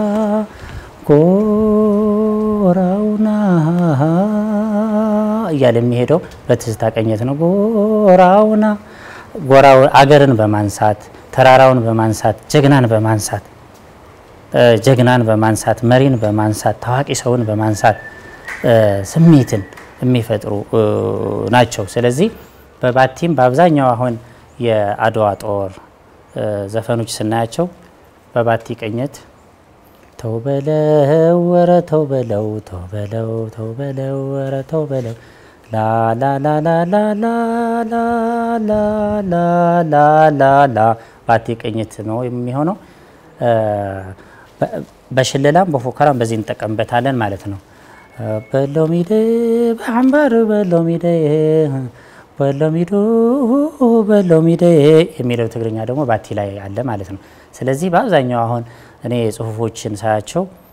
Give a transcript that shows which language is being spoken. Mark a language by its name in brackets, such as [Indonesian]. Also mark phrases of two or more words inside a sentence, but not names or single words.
[Amharic] ጎራውና እያለ የሚሄደው በትዝታ ቀኘት ነው። ጎራውና ጎራው አገርን በማንሳት ተራራውን በማንሳት ጀግናን በማንሳት መሪን በማንሳት ታዋቂ ሰውን በማንሳት ስሜትን የሚፈጥሩ ናቸው። ስለዚህ በባቲም በአብዛኛው አሁን የአድዋ ጦር ዘፈኖች ስናያቸው በባቲ ቀኘት ተውበለው ወረ ተውበለው ተውበለው ተውበለው ወረ ተውበለው ላ ላ ላ ላ ላ ላ ላ ላ ላ ላ ላ ባቲ ቀኘት ነው የሚሆነው። በሽለላም በፉከራም በዚህ እንጠቀምበታለን ማለት ነው። በሎሚዴ በአምባር በሎሚዴ በሎሚዶ በሎሚዴ የሚለው ትግርኛ ደግሞ ባቲ ላይ አለ ማለት ነው። ስለዚህ በአብዛኛው አሁን እኔ ጽሁፎችን ሳያቸው